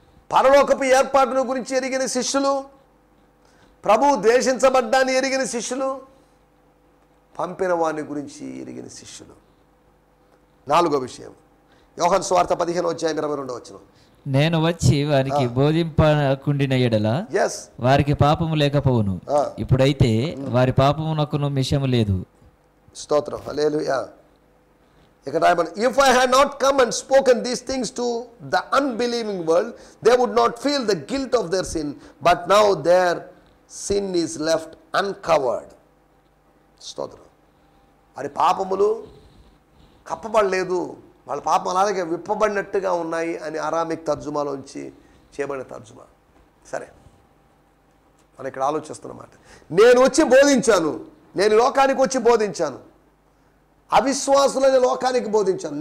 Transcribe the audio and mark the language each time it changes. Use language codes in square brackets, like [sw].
[te] పరలోకపు ఏర్పాటును గురించి ఎరిగిన శిష్యులు, ప్రభువు ద్వేషించబడ్డాన్ని ఎరిగిన శిష్యులు, పంపిన వాని గురించి ఎరిగిన శిష్యులు. నాలుగో విషయం, యోహాను సువార్త 15:22. నేను వచ్చి వారికి బోధింపకుండిన ఎడల వారికి పాపము లేకపోవును, ఇప్పుడైతే వారి పాపమునకును మిషము లేదు. స్తోత్రం, హల్లెలూయా. ఇక్కడ రాయబడింది, [en] if I had not come and spoken these things to the unbelieving world, they would not feel the guilt of their sin, but now their sin is left uncovered. [te] స్తోత్రం. వారి పాపములు కప్పబడలేదు, వాళ్ళ పాపం అలాగే విప్పబడినట్టుగా ఉన్నాయి అని అరామిక్ తర్జుమాలోంచి చేయబడిన తర్జుమా. సరే, మనం ఇక్కడ ఆలోచిస్తున్నమాట. నేను వచ్చి బోధించాను, నేను లోకానికి వచ్చి బోధించాను, అవిశ్వాసులైన లోకానికి బోధించాను.